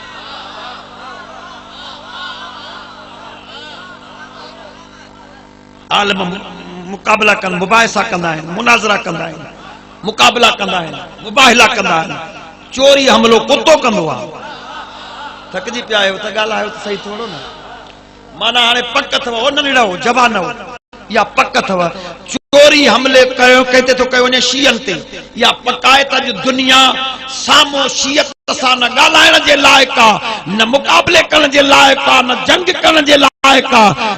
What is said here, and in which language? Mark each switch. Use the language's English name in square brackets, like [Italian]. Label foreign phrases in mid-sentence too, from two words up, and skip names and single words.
[Sindhi] आलम मुक़ाबला कनि, मुबाहिसा कंदा आहिनि, मुनाज़रा कंदा आहिनि, मुक़ाबला कंदा आहिनि, मुबाहिला कंदा आहिनि। चोरी हमलो कुत्तो कंदो आहे। थकिजी पिया आहियो त ॻाल्हायो त सही थोरो न। माना हाणे पक अथव, हो न निड़ो जवान हो, या पक अथव चोरी हमले कयो कहते तो कयो ने शियन ते, या पकायत अॼु दुनिया सामो शियत सां न ॻाल्हाइण जे लाइक़ आहे, न मुक़ाबले करण जे लाइक़ आहे, न जंग करण जे लाइक़ आहे।